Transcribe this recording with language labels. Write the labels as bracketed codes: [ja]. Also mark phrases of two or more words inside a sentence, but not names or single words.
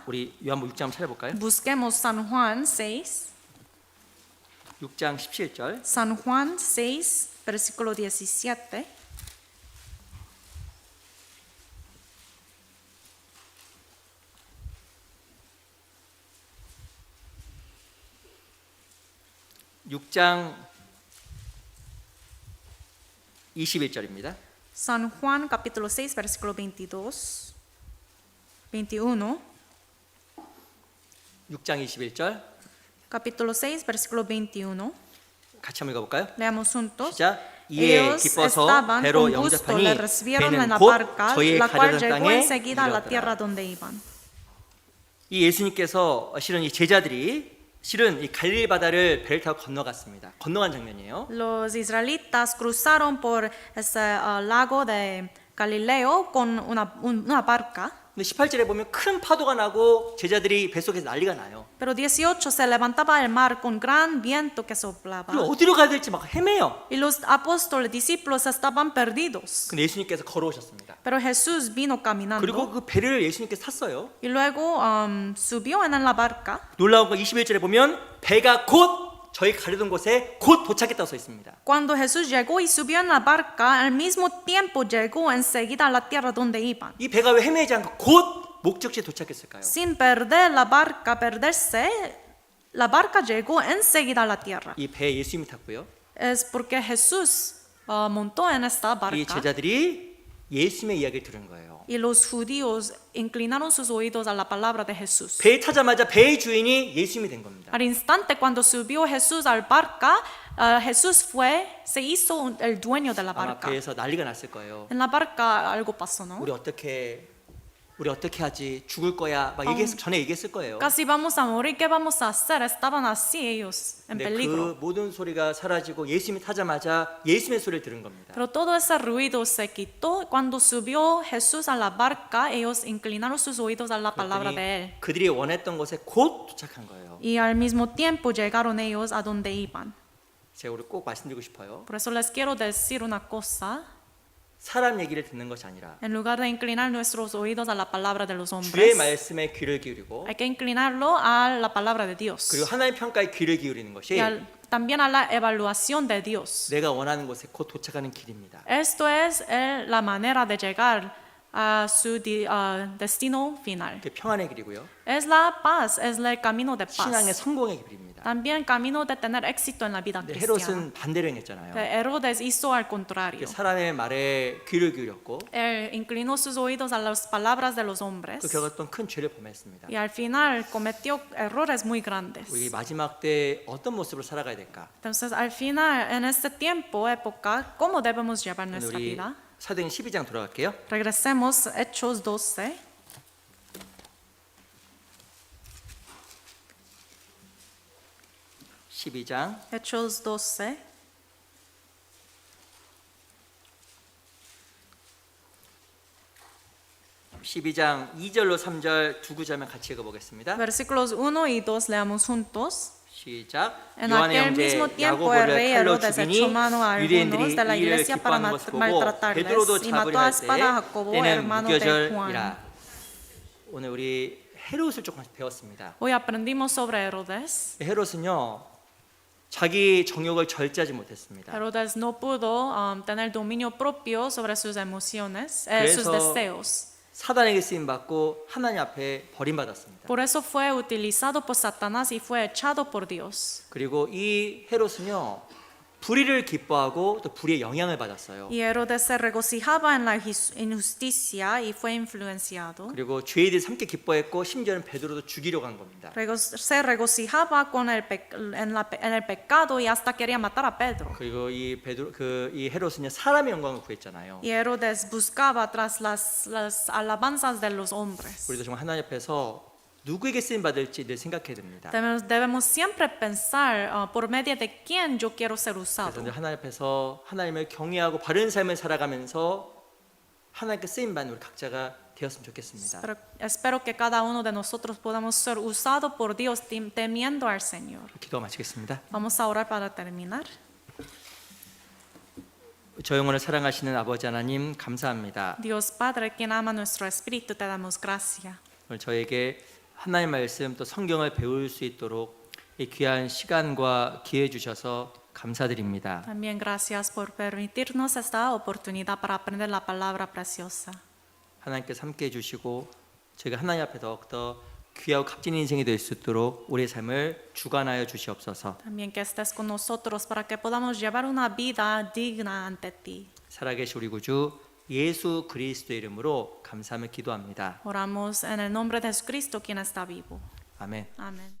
[ko] 우리 요한복음 6장 한번 찾아볼까요? [es] Busquemos San Juan 6. [ko] 6장 17절. [es] San Juan 6, versículo 17. [ko] 육장 21절입니다. [es] San Juan capítulo 6, versículo 22. 21. [ko] 6장 21절. [es] Capítulo 6, versículo 21. [ko] 같이 한번 읽어볼까요? [es] Leamos juntos. [ko] 시작. 이에 [es] Ellos [ko] 기뻐서 [es] estaban [ko] 배로 [es] con gusto, le [ko] 영접하니 [es] recibieron en [ko] 배는 [es] la [ko] 곧 [es] barca, [ko] 저희 [es] la cual [ko] 가려던 [es] llegó [ko] 땅에 [es] enseguida a la tierra [ko] 이르렀더라. [es] donde iban. [ko] 이 예수님께서 실은 이 제자들이 실은 이 갈릴리 바다를 배를 타고 건너갔습니다. 건너간 장면이에요. [es] Los israelitas cruzaron por ese lago de Galileo con una barca. [ko] 근데 18절에 보면 큰 파도가 나고 제자들이 뱃속에서 난리가 나요. [es] Pero 18 se levantaba el mar con gran viento que soplaba. [ko] 그리고 어디로 가야 될지 막 헤매요. [es] Y los apóstoles, discípulos estaban perdidos. [ko] 근데 예수님께서 걸어오셨습니다. [es] Pero Jesús vino caminando. [ko] 그리고 그 배를 예수님께서 탔어요. [es] Y luego subió en la barca. [ko] 놀라운 건 21절에 보면 배가 곧 저희 가려던 곳에 곧 도착했다고 써 있습니다. [es] Cuando Jesús llegó y subió en la barca, al mismo tiempo llegó enseguida a la tierra donde iban. [ko] 이 배가 왜 헤매지 않고 곧 목적지에 도착했을까요? [es] Sin perder la barca, perderse, la barca llegó enseguida a la tierra. [ko] 이 배에 예수님이 탔고요. [es] Es porque Jesús montó en esta [ko] 이 [es] barca [ko] 제자들이 예수님의 이야기를 들은 거예요. [es] y los judíos inclinaron sus oídos a la palabra de Jesús. [ko] 배에 타자마자 배의 주인이 예수님이 된 겁니다. [es] Al instante cuando subió Jesús al barca, Jesús se hizo el dueño de la [ko] 아마 [es] barca. [ko] 배에서 난리가 났을 거예요. [es] En la barca algo pasó, ¿no? [ko] 우리 어떻게 하지? 죽을 거야. 막 전에 얘기했을 거예요. [es] Casi vamos a morir, ¿qué vamos a hacer? Estaban así ellos, en [ko] 근데 [es] peligro. [ko] 그 모든 소리가 사라지고 예수님이 타자마자 예수님의 소리를 들은 겁니다. [es] Pero todo ese ruido se quitó cuando subió Jesús a la barca. Ellos inclinaron sus oídos a la palabra de él. [ko] 그들이 원했던 곳에 곧 도착한 거예요. [es] Y al mismo tiempo llegaron ellos a donde iban. [ko] 제가 우리 꼭 말씀드리고 싶어요. [es] Por eso les quiero decir una cosa. [ko] 사람 얘기를 듣는 것이 아니라 [es] En lugar de inclinar nuestros oídos a la palabra de los [ko] 주의 [es] hombres, [ko] 말씀에 귀를 기울이고 [es] hay que inclinarlo a la palabra de Dios. [ko] 그리고 하나님 평가에 귀를 기울이는 것이 [es] También a la evaluación de Dios. [ko] 내가 원하는 곳에 곧 도착하는 길입니다. [es] Esto es la manera de llegar a su destino final. [ko] 그게 평안의 길이고요. [es] Es la paz, es el camino de [ko] 신앙의 [es] paz. [ko] 성공의 길입니다. [es] También camino de tener éxito en la vida [ko] 근데 [es] cristiana. [ko] 헤롯은 반대로 행했잖아요. [es] Herodes hizo al contrario. [ko] 사람의 말에 귀를 기울였고 [es] Él inclinó sus oídos a las palabras de los hombres [ko] 그 결과 또 큰 죄를 범했습니다. [es] y al final cometió errores muy grandes. [ko] 우리 마지막 때 어떤 모습으로 살아가야 될까? [es] Entonces, al final, en este tiempo, época, ¿cómo debemos llevar nuestra [ko] 우리 [es] vida? [ko] 사도행 12장 돌아갈게요. [es] Regresemos a Hechos 12. [ko] 12장 [es] Hechos 12. [ko] (12장) 2절로 3절 두 구절만 같이 읽어보겠습니다. [es] Versículos 1 y 2 leamos juntos. [ko] 시작. [es] En [ko] 요한의 [es] aquel [ko] 형제 [es] mismo tiempo el rey [ko] 야고보를 칼로 [es] Herodes [ko] 죽이니 [es] echó mano a algunos [ko] 유대인들이 [es] de la [ko] 이를 [es] iglesia para [ko] 기뻐하는 것을 보고 [es] maltratarles [ko] 베드로도 [es] y [ko] 잡으려 [es] mató a [ko] 할 [es] espada a Jacobo, [ko] 때 때는 [es] hermano de Juan. [ko] 무교절이라. 오늘 우리 헤롯을 조금 배웠습니다. [es] Hoy aprendimos sobre Herodes. [ko] 헤롯은요 자기 정욕을 절제하지 못했습니다. [es] Herodes no pudo tener dominio propio sobre sus emociones, sus [ko] 그래서 [es] deseos. [ko] 사단에게 쓰임 받고 하나님 앞에 버림받았습니다. [es] Por eso fue utilizado por Satanás y fue echado por Dios. [ko] 그리고 이 헤롯은요 불의를 기뻐하고 또 불의의 영향을 받았어요. [es] Y Herodes se regocijaba en la injusticia y fue influenciado. [ko] 그리고 죄에 대해 함께 기뻐했고 심지어는 베드로도 죽이려고 한 겁니다. [es] Se regocijaba en el pecado y hasta quería matar a Pedro. [ko] 그리고 이 헤롯은요 사람의 영광을 구했잖아요. [es] Y Herodes buscaba tras las alabanzas de los hombres. [ko] 우리도 정말 하나님 앞에서 누구에게 쓰임 받을지 늘 생각해야 됩니다. [es] Debemos siempre pensar por medio de quién yo quiero ser [ko] 그래서 [es] usado. [ko] 늘 하나님 앞에서 하나님을 경외하고 바른 삶을 살아가면서 하나님께 쓰임 받는 우리 각자가 되었으면 좋겠습니다. [es] Espero que cada uno de nosotros podamos ser usados por Dios temiendo al Señor. [ko] 기도 마치겠습니다. [es] Vamos a orar para terminar. [ko] 저 영혼을 사랑하시는 아버지 하나님 감사합니다. [es] Dios Padre, quien ama nuestro espíritu, te damos gracia. [ko] 오늘 저에게 하나님의 말씀 또 성경을 배울 수 있도록 이 귀한 시간과 기회 주셔서 감사드립니다. [es] También gracias por permitirnos esta oportunidad para aprender la palabra preciosa. [ko] 하나님께서 함께 해주시고 저희가 하나님 앞에 더욱더 귀하고 값진 인생이 될 수 있도록 우리의 삶을 주관하여 주시옵소서. [es] También que estés con nosotros para que podamos llevar una vida digna ante ti. [ko] 살아계신 우리 구주 예수 그리스도의 이름으로 감사하며 기도합니다. [es] Oramos en el nombre de Jesucristo, quien está vivo. [ko] 아멘. [es] Amén.